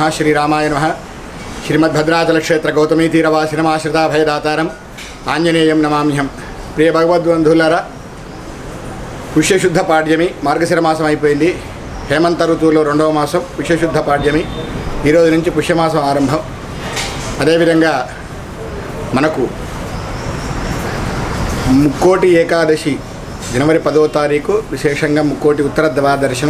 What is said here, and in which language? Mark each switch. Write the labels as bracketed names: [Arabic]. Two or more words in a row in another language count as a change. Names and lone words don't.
[Sanskrit] श्री रामाय नमः श्रीमद्भद्राचल क्षेत्र गौतमी तीरवासिनमाश्रिता भयदातारम आंजनेयं नमाम्यहं [Telugu] ప్రియ భగవద్బంధులారా పుష్యశుద్ధ పాడ్యమి మార్గశిర మాసం అయిపోయింది. హేమంత ఋతువులో రెండవ మాసం పుష్యశుద్ధ పాడ్యమి. ఈరోజు నుంచి పుష్యమాసం ఆరంభం. అదేవిధంగా మనకు ముక్కోటి ఏకాదశి జనవరి 10వ తారీఖు విశేషంగా ముక్కోటి ఉత్తర ద్వార దర్శనం.